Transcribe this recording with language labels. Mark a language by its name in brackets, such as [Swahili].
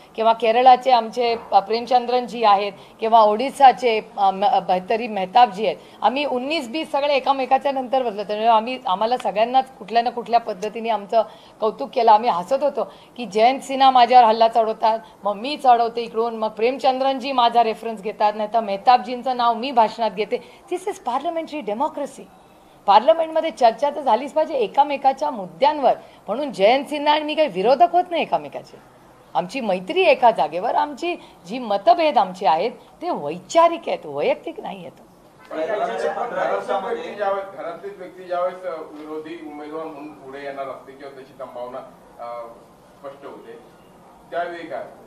[Marathi] किंवा केरळाचे आमचे प्रेमचंद्रनजी आहेत किंवा ओडिसाचे तरी मेहताबजी आहेत. आम्ही 19-20 सगळे एकामेकाच्या नंतर बसलो. त्यामुळे आम्हाला सगळ्यांनाच कुठल्या ना कुठल्या पद्धतीने आमचं कौतुक केलं. आम्ही हसत होतो की जयंत सिन्हा माझ्यावर हल्ला चढवतात, मग मी चढवते इकडून, मग प्रेमचंद्रनजी माझा रेफरन्स घेतात, नाही तर मेहताबजींचं नाव मी भाषणात घेते. [English] This is parliamentary democracy. [Marathi] पार्लमेंटमध्ये चर्चा तर झालीच पाहिजे एकामेकाच्या मुद्द्यांवर. म्हणून जयंत सिन्हा आणि मी काही विरोधक होत नाही एकामेकाचे. आमची मैत्री एका जागेवर, आमची जी मतभेद आमचे आहेत ते वैचारिक आहेत, वैयक्तिक नाही आहेत. घरातलीच व्यक्ती ज्यावेळेस विरोधी उमेदवार म्हणून पुढे येणार असते किंवा त्याची संभावना स्पष्ट होते त्यावेळी काय?